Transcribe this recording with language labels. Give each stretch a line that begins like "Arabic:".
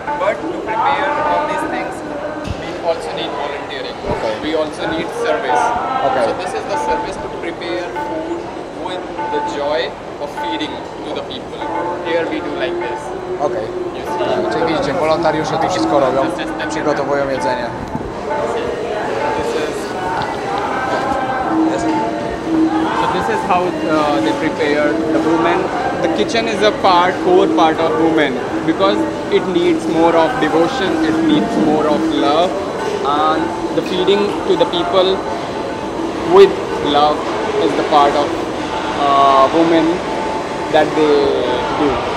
English: But to prepare all these things, we also need volunteering. Okay. We also need service. Okay. So this is the service to prepare food with the joy of feeding to the people. Here we do like this.
Polish: Okej.
English: You see?
Polish: Czyli widzicie, wolontariusze to wszystko robią, przygotowują jedzenie.
English: So this is how they prepare the women. The kitchen is a core part of women because it needs more of devotion, it needs more of love, and the feeding to the people with love is the part of women that they do.